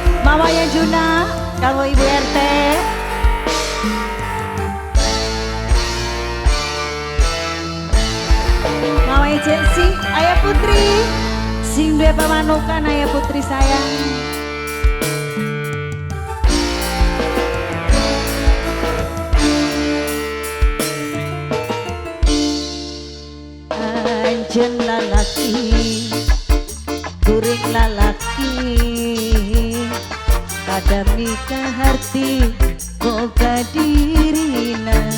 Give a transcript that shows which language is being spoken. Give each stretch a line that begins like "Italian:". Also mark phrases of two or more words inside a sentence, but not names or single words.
Indonesian: Mamanya Juna, kalau Ibu RT. Mamanya Jensi, Ayah Putri.
Javanese: Sing duwe pamanukan Ayah Putri sayang.
Sundanese: Anjen lalaki, kuring lalaki, pada mika harti boga dirina,